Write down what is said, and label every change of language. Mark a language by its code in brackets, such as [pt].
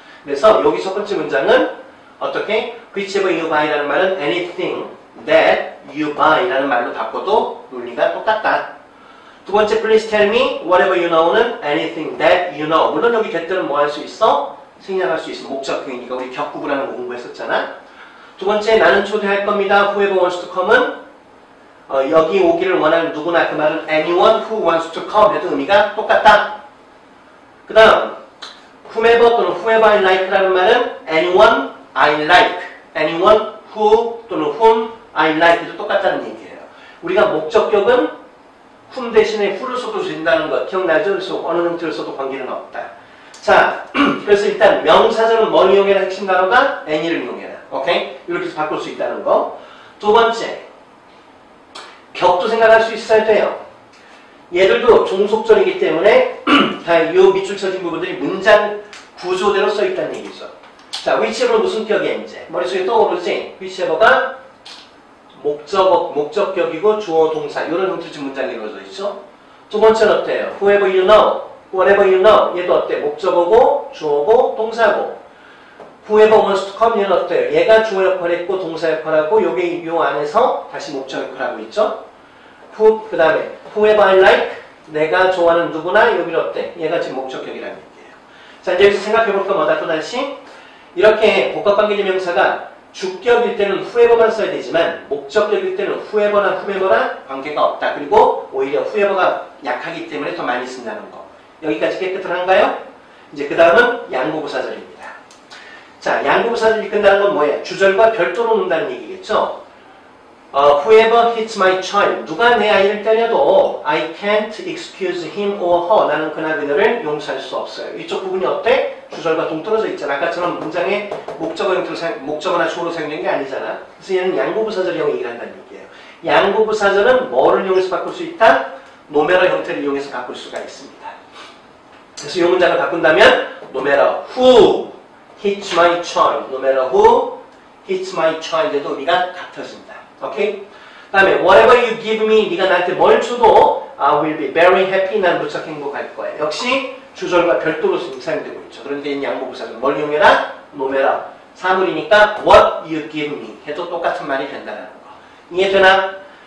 [ko] 그래서 여기 첫 번째 문장은 어떻게? [en] whichever you buy [ko] 라는 말은 anything [en] that you buy [ko] 라는 말로 바꿔도 논리가 똑같다. 두 번째, [en] please tell me whatever you know는 anything that you know. [ko] 물론 여기 get들은 뭐 할 수 있어? 생략할 수 있어. 목적형이니까 우리 격구부라는 거 공부했었잖아. 두 번째, 나는 초대할 겁니다. [en] whoever wants to come [ko] 은 여기 오기를 원하는 누구나, 그 말은 [en] anyone who wants to come [ko] 해도 의미가 똑같다. [en] 그 다음 whomever 또는 whoever I like라는 말은 anyone I like, anyone who 또는 whom I like 해도 똑같다는 얘기예요. [ko] 우리가 목적격은 whom 대신에 who를 써도 된다는 것 기억나죠? 그래서 어느 형태를 써도 관계는 없다. 자, 그래서 일단 명사절은 뭘 이용해라? 핵심 단어가 any를 이용해라. 오케이? 이렇게 해서 바꿀 수 있다는 거. 두 번째, 격도 생각할 수 있어야 돼요. 얘들도 종속절이기 때문에 다 이 밑줄 쳐진 부분들이 문장 구조대로 써 있다는 얘기죠. 자, [en] whichever [ko] 는 무슨 격이야 이제? 머릿속에 떠오르지? whichever가 목적격이고 주어 동사 이런 형태로 지금 문장이 이루어져 있죠. 두 번째는 어때요? [en] whoever you know, whatever you know 얘도 어때? [ko] 목적어고 주어고 동사고. [en] whoever wants to come 얘는 어때요? [ko] 얘가 주어 역할을 했고 동사 역할하고 요게 요 안에서 다시 목적 역할을 하고 있죠. 그 다음에 [en] whoever I like [ko] 내가 좋아하는 누구나 여기는 어때? 얘가 지금 목적격이라는 얘기예요. 자, 이제 여기서 생각해볼까 뭐다 또 다시 이렇게 복합관계대명사가 주격일 때는 whoever만 써야 되지만 목적격일 때는 whoever나 whomever랑 관계가 없다. 그리고 오히려 whoever가 약하기 때문에 더 많이 쓴다는 거. 여기까지 깨끗한가요? 이제 그 다음은 양보부사절입니다. 자, 양보부사절이 끝나는 건 뭐예요? 주절과 별도로 논다는 얘기겠죠? [en] whoever hits my child. [ko] 누가 내 아이를 때려도 [en] I can't excuse him or her. [ko] 나는 그나 그녀를 용서할 수 없어요. 이쪽 부분이 어때? 주절과 동떨어져 있잖아. 아까처럼 문장에 목적어나 주어로 사용된 게 아니잖아. 그래서 얘는 양보부사절형 얘기를 한다는 얘기예요. 양보부사절은 뭐를 이용해서 바꿀 수 있다? 노메러 형태를 이용해서 바꿀 수가 있습니다. 그래서 이 문장을 바꾼다면 [en] no matter who hits my child, no matter who hits my child 해도 우리가 같아진다. [ko] 오케이? 그 다음에 [en] whatever you give me, [ko] 네가 나한테 뭘 줘도 [en] I will be very happy, [ko] 난 무척 행복할 거야. 역시 주절과 별도로 사용되고 있죠. 그런데 이 양보부사절 뭘 이용해라? [en] no matter. [ko] 사물이니까 [en] what you give me [ko] 해도 똑같은 말이 된다는 거. 이해되나?